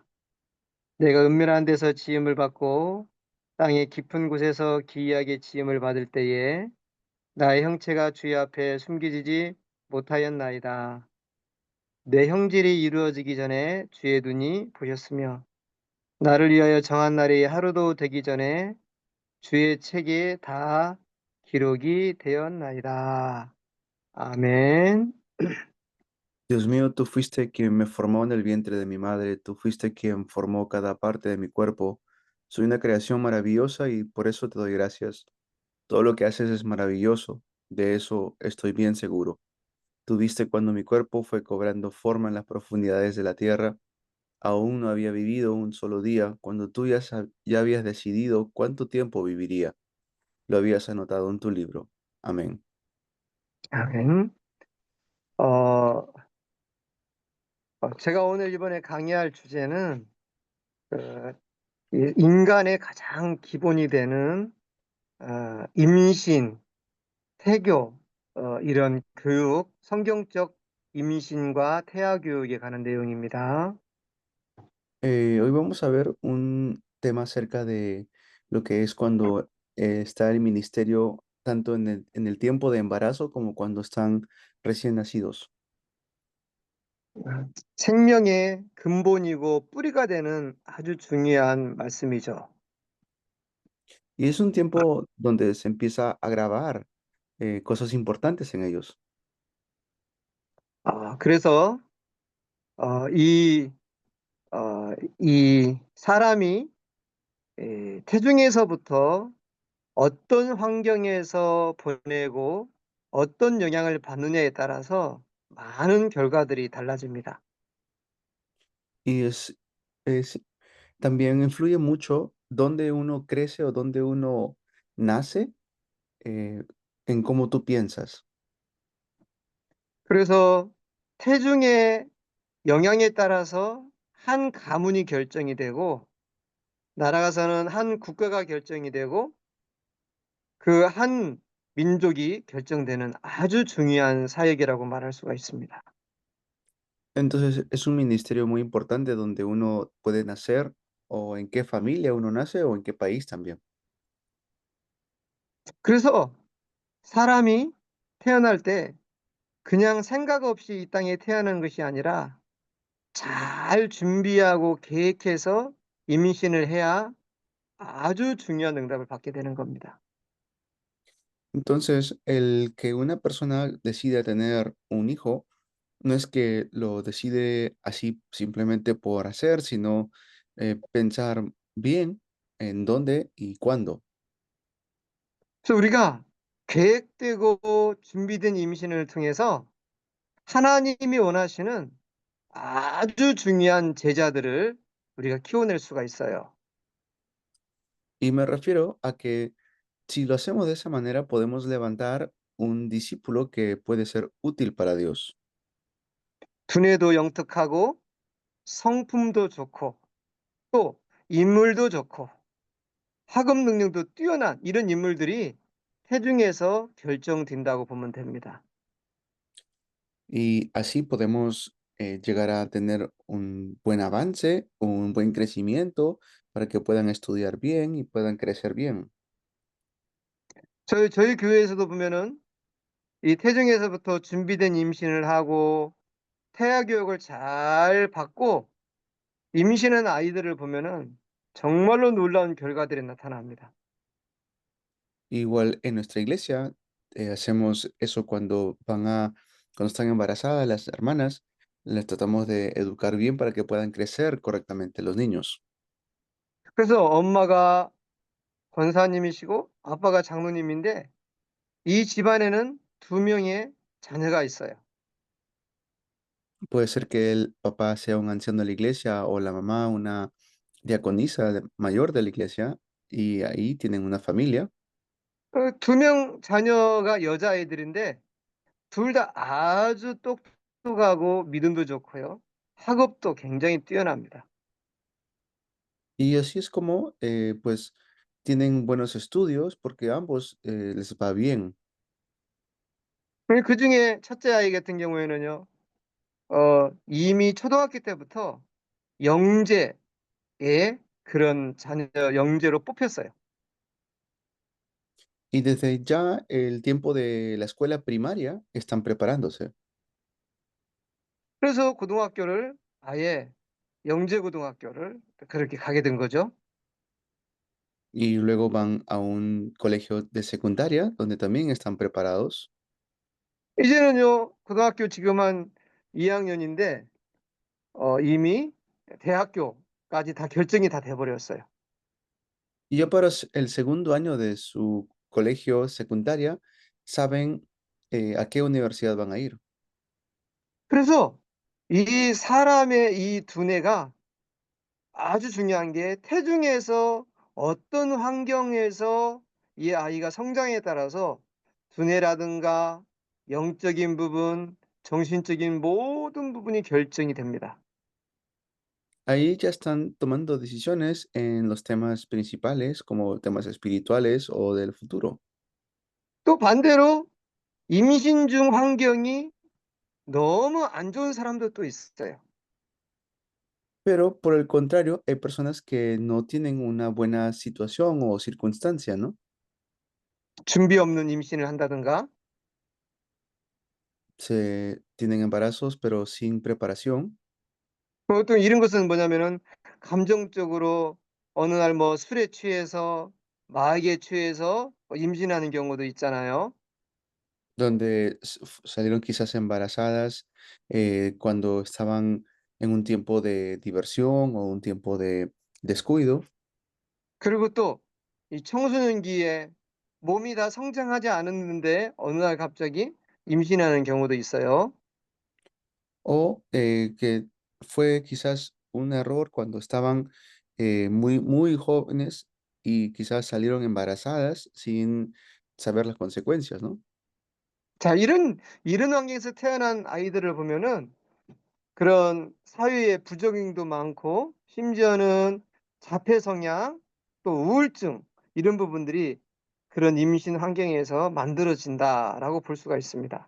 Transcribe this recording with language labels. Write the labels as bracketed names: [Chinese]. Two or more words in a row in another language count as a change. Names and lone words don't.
[Korean] 내가 은밀한 데서 지음을 받고 땅의 깊은 곳에서 기이하게 지음을 받을 때에 나의 형체가 주의 앞에 숨겨지지 못하였나이다. 내 형질이 이루어지기 전에 주의 눈이 보셨으며 나를 위하여 정한 날이 하루도 되기 전에 주의 책에 다 기록이 되었나이다. 아멘. [Spanish] Dios mío, tú fuiste quien me formó en el vientre de mi madre, tú fuiste quien formó cada parte de mi cuerpo. Soy una creación maravillosa y por eso te doy gracias. Todo lo que haces es maravilloso, de eso estoy bien seguro. Tú viste cuando mi cuerpo fue cobrando forma en las profundidades de la tierra. Aún no había vivido un solo día cuando tú ya habías decidido cuánto tiempo viviría. Lo habías anotado en tu libro. Amén. [Korean] 아멘. 어, 제가 오늘 이번에 강의할 주제는 그, 이 인간의 가장 기본이 되는 임신, 태교, 이런 교육, 성경적 임신과 태아 교육에 관한 내용입니다. [Spanish] Hoy vamos a ver un tema acerca de lo que es cuando está el ministerio tanto en el tiempo de embarazo como cuando están recién nacidos. [Korean] 생명의 근본이고 뿌리가 되는 아주 중요한 말씀이죠. [Spanish] Y es un tiempo donde se empieza a grabar cosas importantes en ellos. [Korean] 그래서 어, 이, 이 사람이 태중에서부터 어떤 환경에서 보내고 어떤 영향을 받느냐에 따라서 많은 결과들이 달라집니다. [Spanish] Y es también influye mucho dónde uno crece o dónde uno nace eh, en cómo tú piensas. [Korean] 그래서 태중의 영향에 따라서 한 가문이 결정이 되고 나아가서는 한 국가가 결정이 되고 그 한 민족이 결정되는 아주 중요한 사역이라고 말할 수가 있습니다. [Spanish] Entonces es un ministerio muy importante donde uno puede nacer o en qué familia uno nace o en qué país también. [Korean] 그래서 사람이 태어날 때 그냥 생각 없이 이 땅에 태어나는 것이 아니라 잘 준비하고 계획해서 임신을 해야 아주 중요한 응답을 받게 되는 겁니다. [Spanish] Entonces, el que una persona decida tener un hijo no es que lo decide así simplemente por hacer, sino pensar bien en dónde y cuándo. [Korean] 그래서 우리가 계획되고 준비된 임신을 통해서 하나님이 원하시는 아주 중요한 제자들을 우리가 키워낼 수가 있어요. [Spanish] Y me refiero a que si lo hacemos de esa manera, podemos levantar un discípulo que puede ser útil para Dios. [Korean] 두뇌도 영특하고 성품도 좋고 또 인물도 좋고 학업 능력도 뛰어난 이런 인물들이 태중에서 결정된다고 보면 됩니다. [Spanish] Y así podemos llegar a tener un buen avance, un buen crecimiento para que puedan estudiar bien y puedan crecer bien. [Korean] 저희 교회에서도 보면은 이 태중에서부터 준비된 임신을 하고 태아 교육을 잘 받고 임신한 아이들을 보면은 정말로 놀라운 결과들이 나타납니다. [Spanish] Igual en nuestra iglesia hacemos eso cuando están embarazadas las hermanas, les tratamos de educar bien para que puedan crecer correctamente los niños. [Korean] 그래서 엄마가 권사님이시고 아빠가 장로님인데 이 집안에는 두 명의 자녀가 있어요. [Spanish] Puede ser que el papá sea un anciano de la iglesia o la mamá una mayor de la iglesia y ahí tienen una familia. [Korean] 두 명 자녀가 여자아이들인데 둘 다 아주 똑똑하고 믿음도 좋고요. 학업도 굉장히 뛰어납니다. [Spanish] Y así es como pues tienen buenos estudios porque a ambos les va bien. [Korean] 그중에 첫째 아이 같은 경우에는요. 이미 초등학교 때부터 영재의 그런 자녀 영재로 뽑혔어요. [Spanish] Y desde ya el tiempo de la escuela primaria están preparándose [Korean] 그래서 고등학교를 아예 영재 고등학교를 그렇게 가게 된 거죠. [Spanish] y luego van a un colegio de secundaria donde también están preparados. [Korean] 이제는요. 고등학교 지금 한 2 학년인데 이미 대학교까지 다 결정이 다 돼 버렸어요. [Spanish] Y ya para el segundo año de su colegio secundaria saben a qué universidad van a ir. [Korean] 그래서 이 사람의 이 두뇌가 아주 중요한 게 태중에서 어떤 환경에서 이 아이가 성장에 따라서 두뇌라든가 영적인 부분, 정신적인 모든 부분이 결정이 됩니다. [Spanish] Ahí ya están tomando decisiones en los temas principales como temas espirituales o del futuro. [Korean] 또 반대로 임신 중 환경이 너무 안 좋은 사람도 또 있어요. [Spanish] Pero por el contrario, hay personas que no tienen una buena situación o circunstancia, ¿no? [Korean] 준비 없는 임신을 한다든가 [Spanish] Se tienen embarazos, pero sin preparación. [Korean] 또 이런 것은 뭐냐면은 감정적으로 어느 날 뭐 술에 취해서 마약에 취해서 임신하는 경우도 있잖아요. [Spanish] Donde salieron quizás embarazadas cuando estaban en un tiempo de diversión o un tiempo de descuido, [Korean] 그리고 또 이 청소년기에 몸이 다 성장하지 않았는데 어느 날 갑자기 임신하는 경우도 있어요. [Spanish] o que fue quizás un error cuando estaban muy jóvenes y quizás salieron embarazadas sin saber las consecuencias, ¿no? [Korean] 자, 이런 환경에서 태어난 아이들을 보면은 그런 사회의 부적응도 많고 심지어는 자폐 성향 또 우울증 이런 부분들이 그런 임신 환경에서 만들어진다라고 볼 수가 있습니다.